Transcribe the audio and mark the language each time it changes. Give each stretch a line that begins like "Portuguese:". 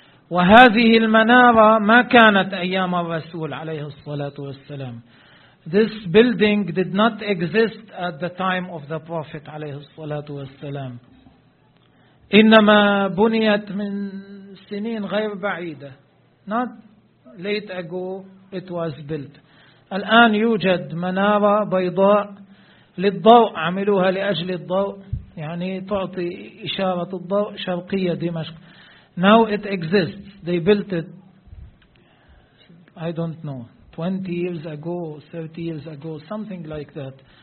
Arabic: وهذه المنارة ما كانت أيام الرسول عليه الصلاة والسلام.
English: This building did not exist at the time of the Prophet عليه الصلاة والسلام.
Arabic: إنما بنيت من سنين غير بعيدة.
English: Not late ago it was built.
Arabic: الآن يوجد منارة بيضاء للضوء, عملوها لأجل الضوء, يعني تعطي إشارة الضوء, شرقية دمشق.
English: Now it exists. They built it, I don't know, 20 years ago, 30 years ago, something like that.